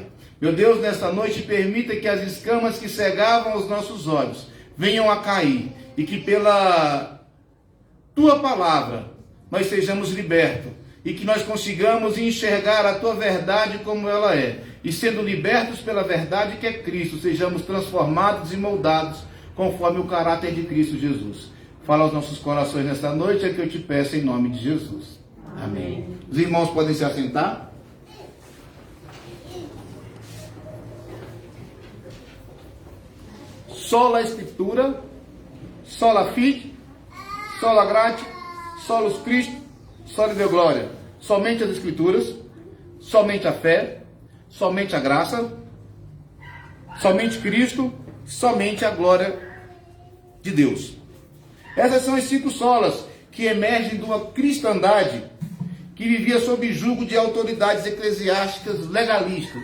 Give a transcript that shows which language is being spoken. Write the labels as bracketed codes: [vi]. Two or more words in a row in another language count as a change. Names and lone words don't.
[pt] Meu Deus, nesta noite, permita que as escamas que cegavam os nossos olhos venham a cair e que pela Tua palavra nós sejamos libertos e que nós consigamos enxergar a Tua verdade como ela é. E sendo libertos pela verdade que é Cristo, sejamos transformados e moldados conforme o caráter de Cristo Jesus. Fala aos nossos corações nesta noite, é que eu te peço em nome de Jesus. Amém. Os irmãos podem se assentar. [la] Sola Escritura, sola Fide, sola Gratia, solus Christo, sola Deo Glória. [pt] Somente as Escrituras, somente a fé, somente a graça, somente Cristo, somente a glória de Deus. Essas são as 5 solas que emergem de uma cristandade que vivia sob julgo de autoridades eclesiásticas legalistas.